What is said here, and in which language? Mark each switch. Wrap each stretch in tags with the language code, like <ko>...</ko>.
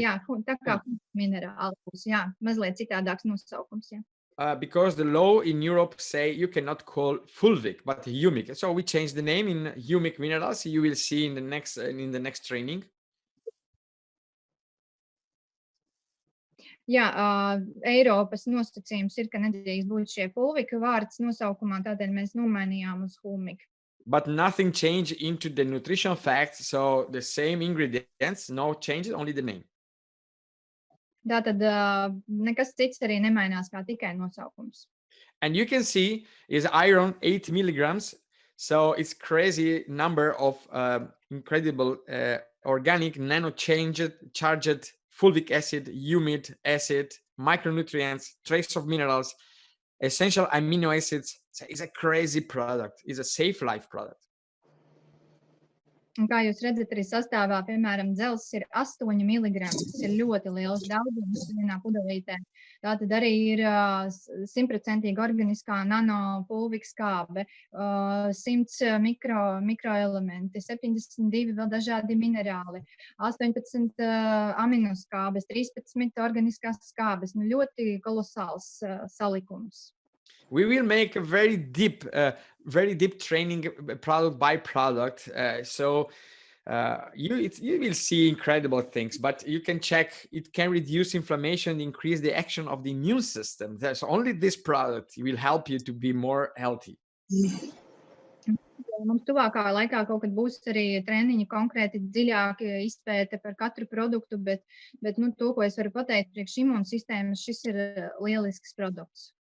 <lv>Jā, tā kā minerāli būs, jā, mazliet citādāks nosaukums, jā.</lv> <en>Because the law in Europe say you cannot call Fulvic, but Humic. So we changed the name in Humic Minerals. You will see in the next training.</en> <lv>Jā, Eiropas nosacījums ir, ka nedrīkst būt šie Fulvika vārds nosaukumā, tādēļ mēs nomainījām uz Humic.</lv> <en>But nothing changed into the nutrition facts, so the same ingredients, no changes, only the name.</en> <lv>Tātad nekas cits arī nemainās, kā tikai nosaukums.</lv> <en>And you can see is iron 8 milligrams, so it's crazy number of incredible organic nano-charged fulvic acid, humid acid, micronutrients, trace of minerals, essential amino acids. So it's a crazy product. It's a Safe Life product.</en> <lv>Un kā jūs redzat, arī sastāvā, piemēram, dzelzs ir 8 mg. Tas ir ļoti liels daudzums vienā pudelītē. Tātad arī ir 100% organiskā nanopulvika skābe, 100 mikroelementi, 72 vēl dažādi minerāli, 18 aminoskābes, 13 organiskās skābes. Nu, ļoti kolosāls salikums.</lv> <en>We will make a very deep training product by product. So you will see incredible things, but you can check, it can reduce inflammation, increase the action of the immune system. There's only this product will help you to be more healthy.</en> <lv>Mums tuvākā laikā kaut kad būs arī treniņi konkrēti dziļāk izpēte par katru produktu, bet nu, to, ko es varu pateikt priekš imūnsistēmas, šis ir lielisks produkts.</lv>